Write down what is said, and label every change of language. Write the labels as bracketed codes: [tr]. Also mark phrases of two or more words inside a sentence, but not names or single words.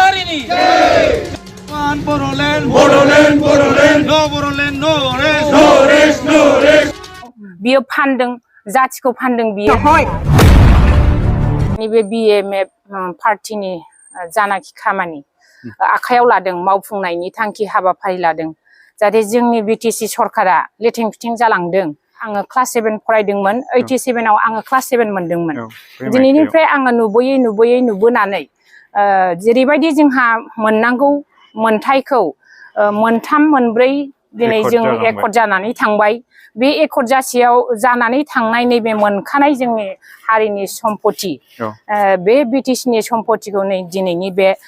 [en] नि Boroland, Boroland, Boroland, no Boroland, no rest, no rest, no rest. [brx] बियो फानदों जाथिखौ फानदों बियो नैबे BMF पार्टीनि जानाखि खामानि आखायाव लादों मावफुंनायनि थांखि हाबाफारि लादों जाहाथे जोंनि BTC सरकारा लेथें फिथें जालांदों आङो क्लास 7 फरायदोंमोन 87 आव आङो क्लास 7 मोनदोंमोन दिनैनिफ्राय आङो नुबोनानै जेरैबायदि जोंहा मोननांगौ मोनथायखौ मोनथाम मोनब्रै दिनै जों एकर्ड जानानै थांबाय बे एकर्ड जासेयाव जानानै थांनाय नैबे मोनखानाय जोंनि हारिनि सम्पति बे BTC नि सम्पतिखौ नै दिनैनि बे